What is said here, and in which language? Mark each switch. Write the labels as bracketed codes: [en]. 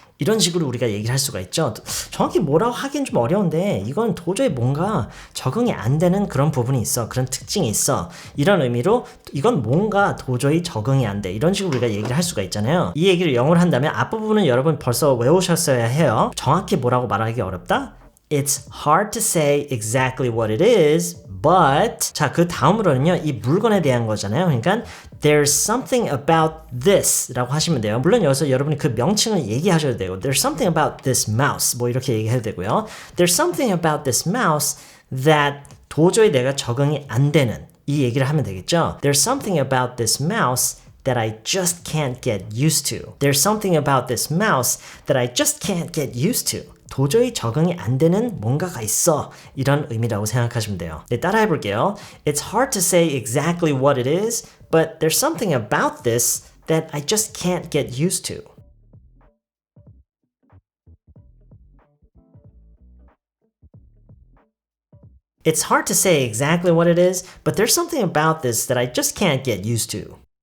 [ko] 이런 식으로 우리가 얘기를 할 수가 있죠. 정확히 뭐라고 하긴 좀 어려운데 이건 도저히 뭔가 적응이 안 되는 그런 부분이 있어. 그런 특징이 있어. 이런 의미로 이건 뭔가 도저히 적응이 안 돼. 이런 식으로 우리가 얘기를 할 수가 있잖아요. 이 얘기를 영어로 한다면 앞부분은 여러분 벌써 외우셨어야 해요. 정확히 뭐라고 말하기 어렵다? [en] It's hard to say exactly what it is, but [ko] 자, 그 다음으로는요. 이 물건에 대한 거잖아요. 그러니까 [en] There's something about this [ko] 라고 하시면 돼요. 물론 여기서 여러분이 그 명칭을 얘기하셔도 되고 [en] There's something about this mouse [ko] 뭐 이렇게 얘기해도 되고요. [en] There's something about this mouse that [ko] 도저히 내가 적응이 안 되는 이 얘기를 하면 되겠죠. [en] There's something about this mouse that I just can't get used to. There's something about this mouse that I just can't get used to. [ko] 도저히 적응이 안 되는 뭔가가 있어. 이런 의미라고 생각하시면 돼요. 네, 따라해 볼게요. [en] It's hard to say exactly what it is, but there's something about this that I just can't get used to. It's hard to say exactly what it is, but there's something about this that I just can't get used to.